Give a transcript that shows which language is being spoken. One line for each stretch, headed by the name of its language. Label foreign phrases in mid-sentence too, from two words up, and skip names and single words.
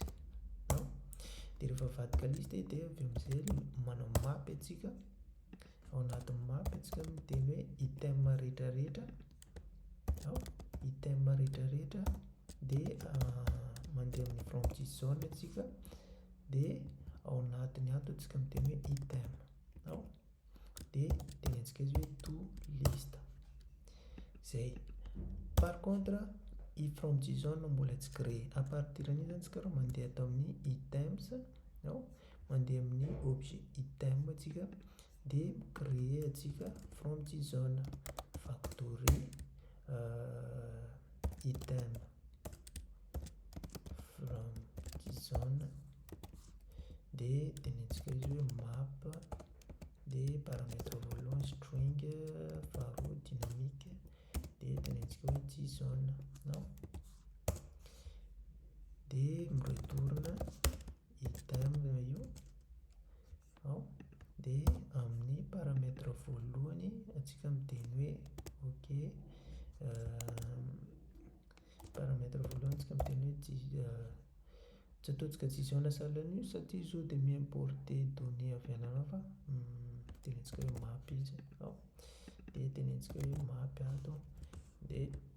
Malagasy: Dia rehefa avadika liste dia avy amin'izay manao mapy atsika ao anatin'ny mapy atsika miteny hoe item rehetrarehetra item rehetrarehetra dia mandeha amin'ny
English: from JSON
Malagasy: atsika dia ao anatiny ato atsika miteny hoe item dia tenentsika izy hoe
English: to list
Malagasy: zay.
French: Par contre
Malagasy: i
English: from JSON
Malagasy: mbola tsy
French: créé à partir
Malagasy: an'io zany tsika raha mandeha atao amin'ny items mandeha amin'ny objet item atsika dia créer atsika
English: from JSON factory item from JSON
Malagasy: dia tenentsika izy hoe map dia paramètre voalohany string faharoa dynamique dia tenentsika hoe JSON dia miretourne item io dia amin'ny paramètre voalohany atsika miteny hoe ok paramètre voalohany atsika miteny hoe tsy ataontsika JSON sahalan'io satria izy dia mi-importer données avy any anao fa tenentsika hoe mapy izy dia tenentsika hoe mapy ato dia